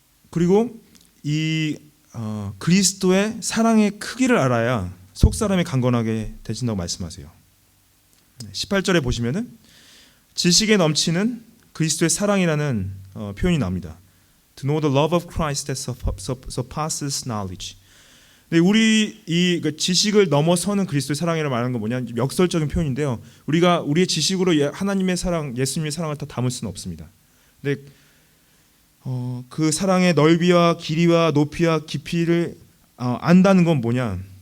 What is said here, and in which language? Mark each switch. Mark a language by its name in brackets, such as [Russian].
[Korean] 그리고 이 그리스도의 사랑의 크기를 알아야 속사람이 강건하게 되신다고 말씀하세요. 18절에 보시면은 지식에 넘치는 그리스도의 사랑이라는 표현이 나옵니다. [English] To know the love of Christ that surpasses knowledge. [Korean] 근데 우리 이 지식을 넘어서는 그리스도의 사랑이라고 말하는 건 뭐냐? 역설적인 표현인데요. 우리가 우리의 지식으로 하나님의 사랑, 예수님의 사랑을 다 담을 수는 없습니다. 근데 그 사랑의 넓이와 길이와 높이와 깊이를 안다는 건 뭐냐?